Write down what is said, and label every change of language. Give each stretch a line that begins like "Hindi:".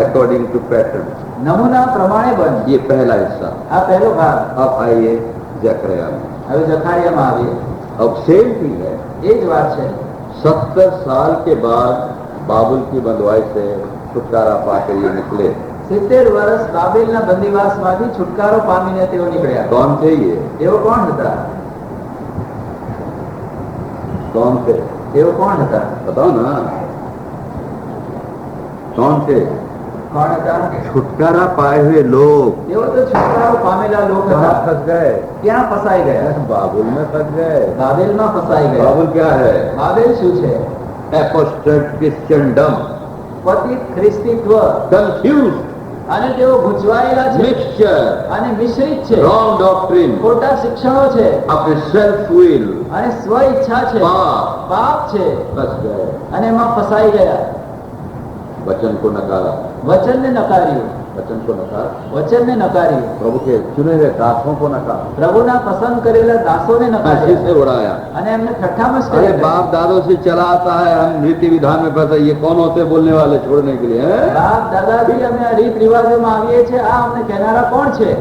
English: According to pattern.
Gujarati: નમૂના પ્રમાણે બન.
Hindi: ये पहला हिस्सा।
Gujarati: આ પહેલો ભાગ.
Hindi: अब आइए जकरिया में।
Gujarati: હવે જખારિયામાં આવીએ.
Hindi: अब
English: same thing
Hindi: है।
Gujarati: એ જ વાત છે.
Hindi: 70 साल के बाद बाबुल की बंधुआई से छुटकारा पाकर ये निकले।
Gujarati: 70 વર્ષ બાબેલના બંદીવાસમાંથી છુટકારો પામીને તેઓ નીકળ્યા.
Hindi: कौन थे ये?
Gujarati: તેઓ કોણ હતા?
Hindi: कौन थे?
Gujarati: તેઓ કોણ હતા?
Hindi: बताओ ना, कौन थे?
Gujarati: કોણ હતા?
Hindi: छुटकारा पाए हुए लोग
Gujarati: તેઓ તો છુટકારો પામેલા લોક
Hindi: कहाँ
Gujarati: હતા.
Hindi: फंस गए?
Gujarati: ક્યાં ફસાઈ ગયા?
Hindi: बाबुल में फंस गए।
Gujarati: બાબેલમાં ફસાઈ ગયા.
Hindi: बाबुल क्या है?
Gujarati: બાબેલ શું છે?
English: apostate Christendom,
Gujarati: પતિત ખ્રિસ્તીત્વ.
English: confuse,
Gujarati: અને તેઓ ગૂંચવાયેલા છે
English: mixture,
Gujarati: અને મિશ્રિત છે.
English: wrong doctrine,
Gujarati: ખોટા શિક્ષણો છે
Hindi: अपने सेल्फ विल,
Gujarati: અને સ્વ ઈચ્છા છે.
Hindi: पाप,
Gujarati: પાપ છે
Hindi: फंस गए।
Gujarati: અને એમાં ફસાઈ ગયા.
Hindi: वचन को नकारा,
Gujarati: વચનને નકાર્યું.
Hindi: वचन को नकारा,
Gujarati: વચનને નકાર્યું.
Hindi: प्रभु के चुने हुए दासों को नकारा,
Gujarati: પ્રભુના પસંદ કરેલા દાસોને
Hindi: हंसी
Gujarati: નકાર્યા
Hindi: से उड़ाया।
Gujarati: અને એમને ઠઠ્ઠા
Hindi: अरे
Gujarati: મસ્કરી કરી.
Hindi: बाप दादों से चला आता है, हम रीति विधान में फंसे, ये कौन होते बोलने वाले छोड़ने के लिए हैं?
Gujarati: બાપ દાદાજી અમે આ રીત રિવાજોમાં આવીએ છીએ, આ અમને કહેનારા કોણ છે?